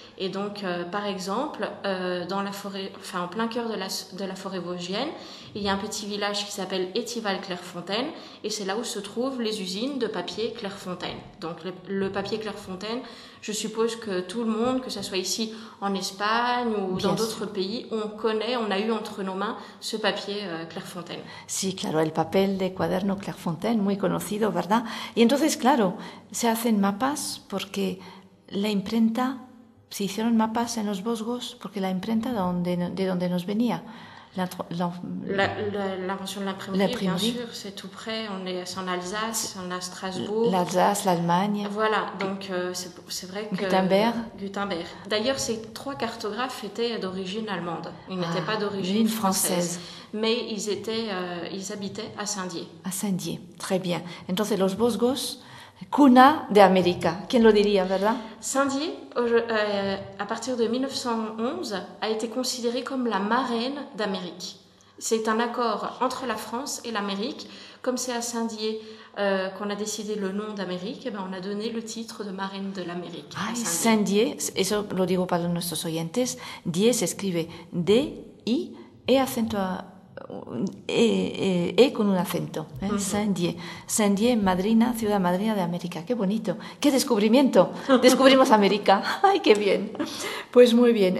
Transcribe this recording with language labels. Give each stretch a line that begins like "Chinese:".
French: Et donc, par exemple, dans la forêt, enfin, en plein cœur de la forêt vosgienne, il y a un petit village qui s'appelle Étival-Clairefontaine, et c'est là où se trouvent les usines de papier Clairefontaine. Donc, le papier Clairefontaine, je suppose que tout le monde, que ce soit ici en Espagne ou dans Bien sûr. d'autres pays, on connaît, on a eu entre nos mains ce papier Clairefontaine.
Spanish: Sí, claro, el papel de cuaderno Clairefontaine, muy conocido, ¿verdad? Y entonces, claro, se hacen mapas porque la imprenta, se hicieron mapas en los Vosgos porque la imprenta de donde nos venía,
French: L'invention de l'imprimerie, bien l'imprimerie. sûr, c'est tout près. C'est en Alsace, on est à Strasbourg. L'Alsace, l'Allemagne, Voilà, donc c'est vrai que Gutenberg. Gutenberg. D'ailleurs, ces trois cartographes étaient d'origine allemande. Ils n'étaient pas d'origine l'une française, française. mais ils habitaient à Saint-Dié. À Saint-Dié, très bien.
Spanish: Entonces, los Vosgos, cuna de América. ¿Quién lo diría, verdad?
French: Saint-Dié, à partir de 1911, a été considérée comme la marraine d'Amérique. C'est un accord entre la France et l'Amérique. Comme c'est à Saint-Dié qu'on a décidé le nom d'Amérique, et ben on a donné le titre de marraine de l'Amérique à Ay, Saint-Dié.
Spanish: Saint-Dié, eso lo digo para nuestros oyentes. Dié se escribe D-I e acento e con un acento. Saint-Dié. Saint-Dié, madrina, ciudad madrina de América. Qué bonito. Qué descubrimiento. Descubrimos América. Ay, qué bien. Pues muy bien.